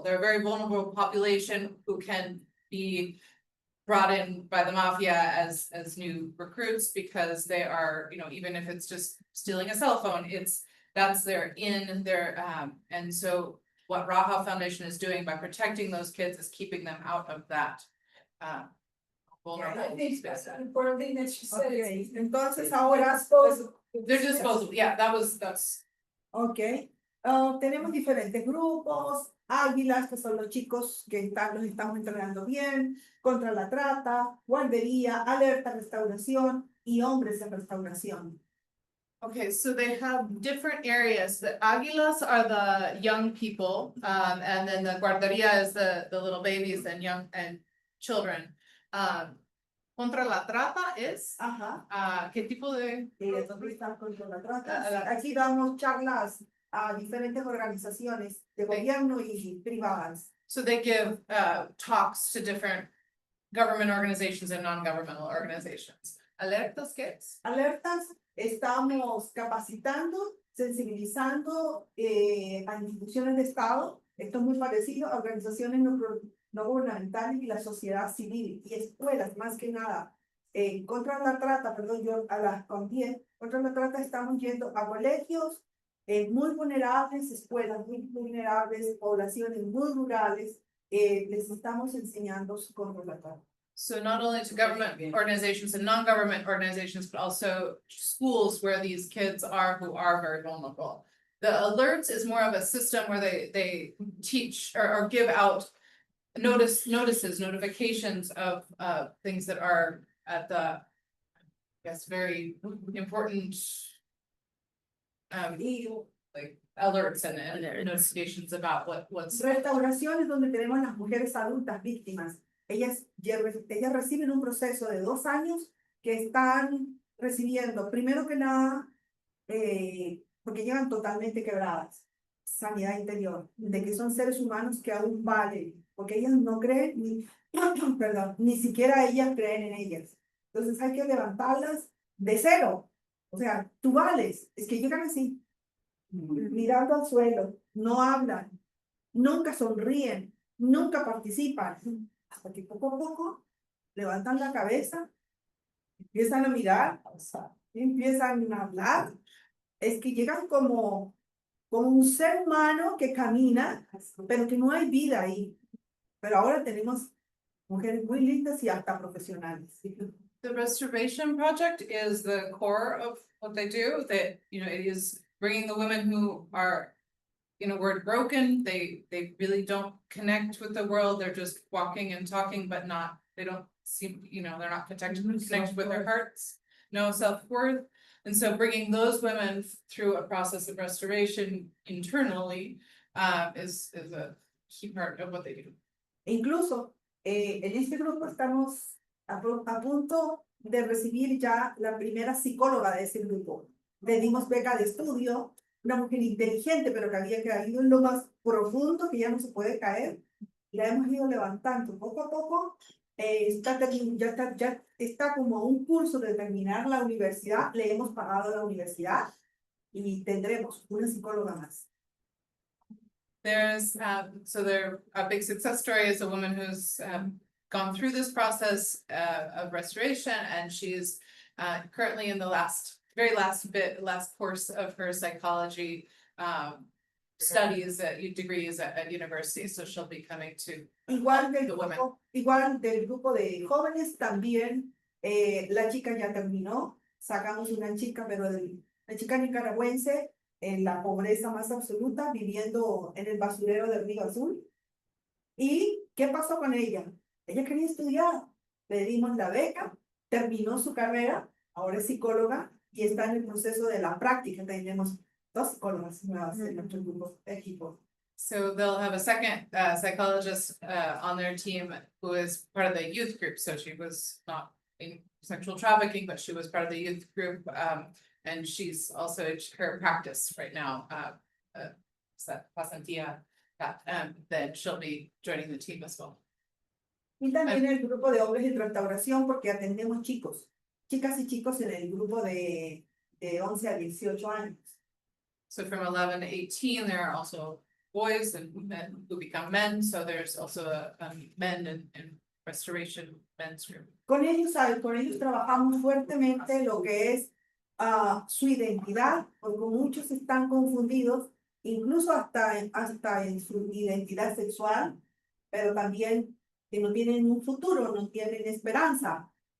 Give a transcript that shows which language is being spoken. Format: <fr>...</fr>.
<en>They're a very vulnerable population who can be brought in by the mafia as new recruits, because they are, even if it's just stealing a cell phone, that's their and so what Raha Foundation is doing by protecting those kids is keeping them out of that vulnerable I think space. that's an important thing that she said.</en> <es>ok, entonces ahora,</es> <en>They're disposable, yeah, that's.</en> <es>ok, tenemos diferentes grupos, águilas, que son los chicos que los estamos entrenando bien, contra la trata, guardería, alerta, restauración y hombres en restauración.</es> <en>Okay, so they have different areas. The Aguilas are the young people, and then the Guarderia is the little babies and children.</en> <es>Contra la trata es, Ajá. ¿qué tipo de? ¿Dónde está contra la trata? Aquí damos charlas a diferentes organizaciones de gobierno y privadas.</es> <en>So they give talks to different government organizations and non-governmental organizations.</en> <es>¿Alertas qué es? Alertas, estamos capacitando, sensibilizando a instituciones de Estado. Esto es muy parecido a organizaciones no gubernamentales y la sociedad civil y escuelas, más que nada. Contra la trata, perdón, yo a las contié, contra la trata estamos yendo a colegios muy vulnerables, escuelas muy vulnerables, poblaciones muy rurales, les estamos enseñando contra la trata.</es> <en>So not only to government organizations and non-government organizations, but also schools where these kids are who are very vulnerable. The alerts is more of a system where they teach or give out notifications of things that are at the, I guess, very important like alerts and notifications about what's.</en> <es>Restauraciones donde tenemos las mujeres adultas víctimas. Ellas reciben un proceso de 2 años que están recibiendo, primero que nada, porque llegan totalmente quebradas, sanidad interior, de que son seres humanos que aún valen, porque ellas no creen, ni siquiera ellas creen en ellas. Entonces hay que levantarlas de cero. O sea, tú vales, es que llegan así, mirando al suelo, no hablan, nunca sonríen, nunca participan. Hasta que poco a poco levantan la cabeza, empiezan a mirar, empiezan a hablar. Es que llegan como un ser humano que camina, pero que no hay vida ahí. Pero ahora tenemos mujeres muy lindas y hasta profesionales.</es> <en>The Restoration Project is the core of what they do. That, it is bringing the women who are, word broken. They really don't connect with the world. They're just walking and talking, but they don't seem, they're not connected with their hearts, no self-worth. And so bringing those women through a process of restoration internally is a key part of what they do.</en> <es>Incluso en este grupo estamos a punto de recibir ya la primera psicóloga de ese grupo. le dimos beca de estudio, una mujer inteligente, pero que había caído en lo más profundo, que ya no se puede caer, la hemos ido levantando poco a poco. Ya está como a un curso de terminar la universidad, le hemos pagado la universidad y tendremos una psicóloga más.</es> <en>There's, so there, a big success story is a woman who's gone through this process of restoration, and she's currently in the very last course of her psychology studies degrees at university, so she'll be coming to</en> <es>Igual</es> <en>the women.</en> <es>Igual del grupo de jóvenes también, la chica ya terminó, sacamos una chica, pero la chica nicaragüense en la pobreza más absoluta, viviendo en el basurero del Río Azul. ¿Y qué pasó con ella? Ella quería estudiar, le dimos la beca, terminó su carrera, ahora es psicóloga y está en el proceso de la práctica. Tenemos 2 psicólogas nuevas en nuestro equipo.</es> <en>So they'll have a second psychologist on their team who is part of the youth group. So she was not in sexual trafficking, but she was part of the youth group. And she's also her practice right now. Pasantía, then she'll be joining the team as well.</en> <es>Y también el grupo de hombres en restauración, porque atendemos chicos, chicas y chicos en el grupo de 11 a 18 años.</es> <en>So from 11 to 18, there are also boys and men who become men. So there's also a men and restoration men's group.</en> <es>Con ellos trabajamos fuertemente lo que es su identidad, porque muchos están confundidos, incluso hasta en su identidad sexual, pero también que no tienen un futuro, no tienen esperanza.</es>